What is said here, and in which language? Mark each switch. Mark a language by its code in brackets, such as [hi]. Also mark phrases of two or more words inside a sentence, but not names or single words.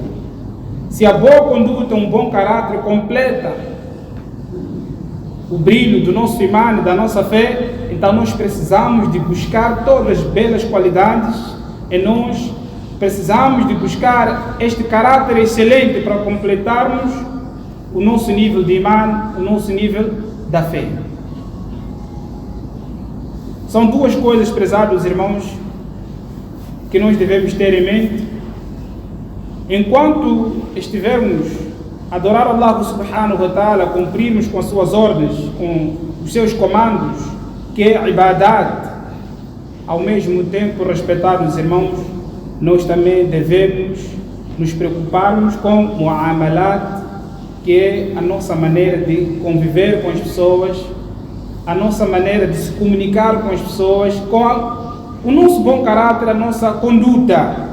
[pt] Se a boa conduta, um bom caráter completa o brilho do nosso imã, da nossa fé, então nós precisamos de buscar todas as belas qualidades em nós, precisamos de buscar este caráter excelente para completarmos o nosso nível de imã, o nosso nível da fé. São duas coisas, prezados irmãos, que nós devemos ter em mente enquanto estivermos a adorar Allah [ar] سبحانه وتعالى, [pt] cumprirmos com as suas ordens, com os seus comandos, que é a ibadat. Ao mesmo tempo, respeitar os irmãos, nós também devemos nos preocuparmos com mu'amalat, que é a nossa maneira de conviver com as pessoas, a nossa maneira de se comunicar com as pessoas, com o nosso bom caráter, a nossa conduta.